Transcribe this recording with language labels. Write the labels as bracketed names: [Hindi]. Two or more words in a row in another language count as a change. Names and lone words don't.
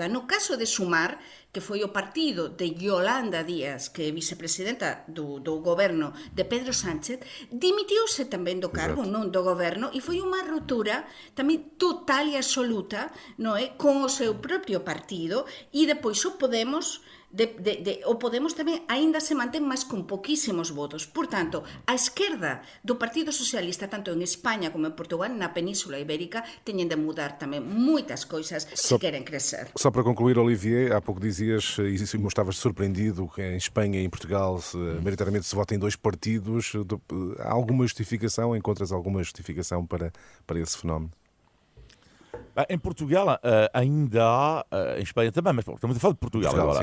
[Galician] No caso de Sumar, que foi o partido de Yolanda Díaz, que é vicepresidenta do goberno de Pedro Sánchez, dimitiuse tamén do cargo, non do goberno, e foi unha ruptura tamén total e absoluta, non é, con o seu propio partido, e depois o Podemos o Podemos tamén aínda se mantén máis con poquísimos votos. Por tanto, a esquerda do Partido Socialista, tanto en España como en Portugal, na Península Ibérica, teñen de mudar tamén moitas coisas se queren crecer. [Portuguese] Só para concluir, Olivier, há pouco dizias, e estavas surpreendido, que em Espanha e em Portugal maioritariamente se vota em dois partidos. Há alguma justificação? Encontras alguma justificação para esse fenómeno? Em Portugal ainda há, em Espanha também, mas estamos a falar de Portugal agora.